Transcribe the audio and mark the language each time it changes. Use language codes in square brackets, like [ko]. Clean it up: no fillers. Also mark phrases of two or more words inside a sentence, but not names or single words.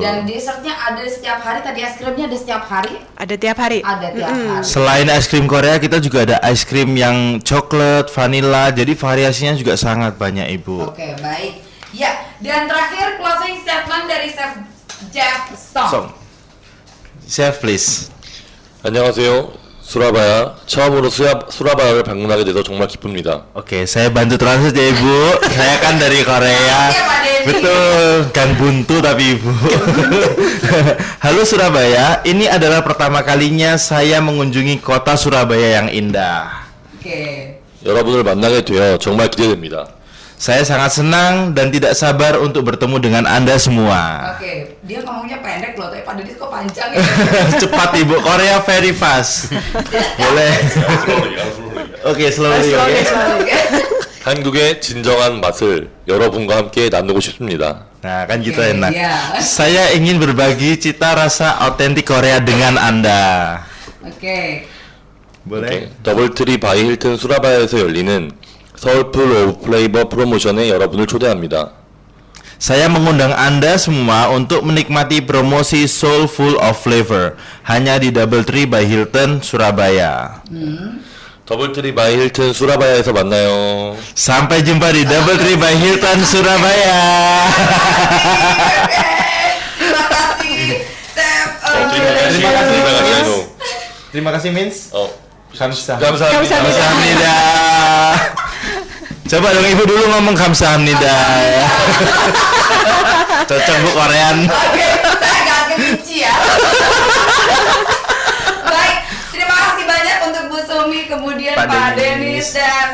[id] Dan dessertnya ada setiap hari, tadi es krimnya ada setiap hari? Ada tiap hari. Ada tiap hari. Selain es krim Korea, kita juga ada es krim yang coklat, vanilla. Jadi variasinya juga sangat banyak Ibu. Oke, baik. Ya, dan terakhir [en] closing statement [id] dari Chef Jeff Song. [en] Chef please. [ko] 안녕하세요. 수라바야. 처음으로 수라바야를 방문하게 돼서 정말 기쁩니다. [id] Oke, saya bantu translate ya Ibu. Saya kan dari Korea. Betul, Gang Buntu tapi Ibu. Halo Surabaya, ini adalah pertama kalinya saya mengunjungi kota Surabaya yang indah. Oke. [ko] 여러분을 만나게 되어 정말 기대됩니다. [id] Saya sangat senang dan tidak sabar untuk bertemu dengan Anda semua. Oke, dia ngomongnya pendek loh, tapi Pak Denis kok panjang ya? Cepat Ibu, Korea [en] very fast. [id] Boleh. Oke, slowly. [ko] 한국의 진정한 맛을 여러분과 함께 나누고 싶습니다. [id] Nah, kan gitu Oke, enak. iya. Saya ingin berbagi cita rasa otentik Korea dengan Anda. Oke. Boleh? [ko] 더블트리 바이 힐튼 수라바야에서 열리는 서울풀 오브 플레이버 프로모션에 여러분을 초대합니다. [id] Saya mengundang Anda semua untuk menikmati promosi Soulful of Flavor hanya di DoubleTree by Hilton Surabaya. [ko] 더블트리 바이 힐튼 수라바야에서 만나요. [id] Sampai jumpa di DoubleTree by Hilton Surabaya. Terima kasih, Chef. Terima kasih Mins. [ko] 감사합니다. Kamsahamnida. [id] Coba dong Ibu dulu ngomong kamsahamnida. Cocok Bu Korean. Oke, saya agak kerinci ya. Baik, terima kasih banyak untuk Bu Sumi, kemudian Pak Denis dan